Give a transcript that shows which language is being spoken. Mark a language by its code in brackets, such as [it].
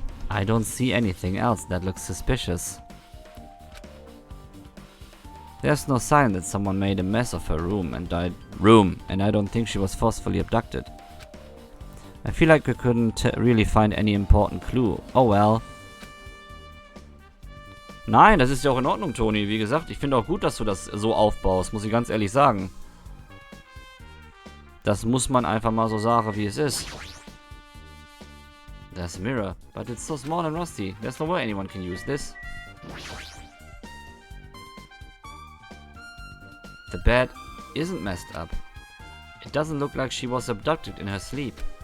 [en] I don't see anything else that looks suspicious. There's no sign that someone made a mess of her room, and I don't think she was forcefully abducted. I feel like we couldn't really find any important clue. Oh well. [de] Nein, das ist ja auch in Ordnung, Toni. Wie gesagt, ich finde auch gut, dass du das so aufbaust, muss ich ganz ehrlich sagen. Das muss man einfach mal so sagen, wie es ist. [en] There's a mirror, but it's so small and rusty. There's no way anyone can use this. The bed isn't messed up. It doesn't look like she was abducted in her sleep.